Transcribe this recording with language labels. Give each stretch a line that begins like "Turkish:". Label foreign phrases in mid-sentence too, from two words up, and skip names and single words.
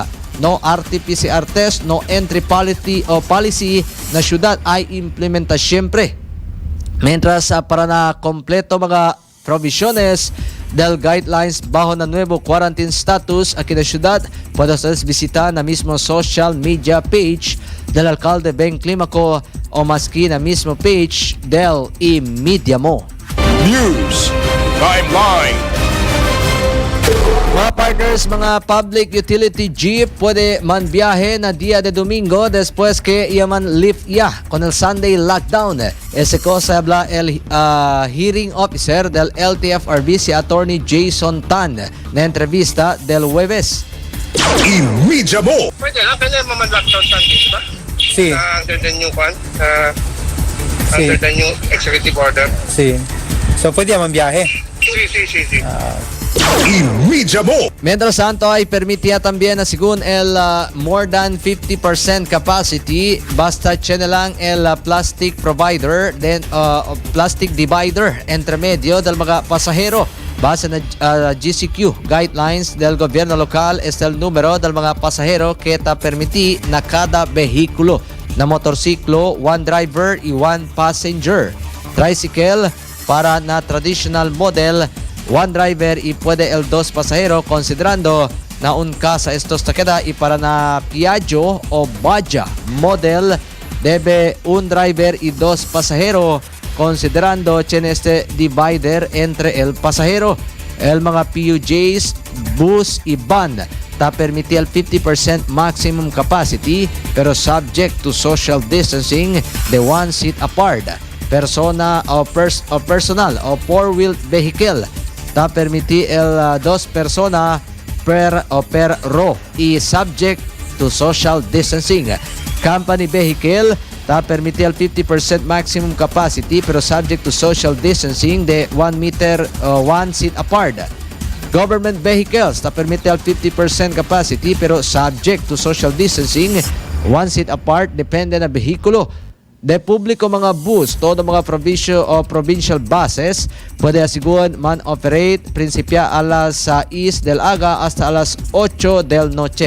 English: No RT-PCR test, no entry policy
Chavacano: na ciudad ay implementa siempre. Mientras para na kompleto mga provisiones del guidelines bajo na nuevo quarantine status aquí na ciudad, puede ustedes visitar na mismo
English: social media page
Chavacano: del alcalde Ben Climaco o maski na mismo page del iMedia Mo.
English: News Timeline.
Chavacano: Mga partners, mga
English: public utility jeep
Chavacano: pwede man biyahe na dia de domingo después que yaman lift ya con el
English: Sunday lockdown.
Chavacano: Ese cosa habla el
English: hearing officer
Chavacano: del LTFRB si Attorney Jason Tan na entrevista del Huebes. iMedia Mo.
Filipino: Pwede naman lockdown Sunday, di ba?
Chavacano: Sí,
English: Under the new one,
Chavacano: Sí.
English: under the new executive order.
Chavacano: sí.
Filipino: So, pwede naman biyahe.
Chavacano: Sí. iMedia Mo. Mientras tanto ay permitía también según el
English: more than 50% capacity
Chavacano: basta tiene lang el
English: plastic provider then plastic divider
Chavacano: entre medio del mga pasahero. Base na
English: GCQ guidelines
Chavacano: del gobierno local es el número del mga pasahero que ta permití na cada vehículo na motorsiklo,
English: one driver
Chavacano: y
English: one passenger.
Chavacano: Tricycle para na
English: traditional model, one driver
Chavacano: y puede el dos pasahero considerando na un casa estos takeda y para na Piaggio o Baja model debe un driver y dos pasahero considerando tiene este divider entre el pasahero. El mga PUJs, bus y van ta permite el
English: 50% maximum capacity
Chavacano: pero
English: subject to social distancing de one seat apart.
Chavacano: Persona o personal o
English: four-wheeled vehicle
Chavacano: ta permiti el dos persona
English: per row
Chavacano: y
English: subject to social distancing. Company vehicle
Chavacano: ta permiti el
English: 50% maximum capacity
Chavacano: pero
English: subject to social distancing
Chavacano: de
English: 1 meter one seat apart. Government vehicles
Chavacano: ta permiti el 50% capacity pero
English: subject to social distancing, one seat apart
Chavacano: depende na behikulo. De publiko mga bus, todo mga
English: provincial buses
Chavacano: puede asiguran man operate principia a las 6 del aga hasta a las 8 del noche.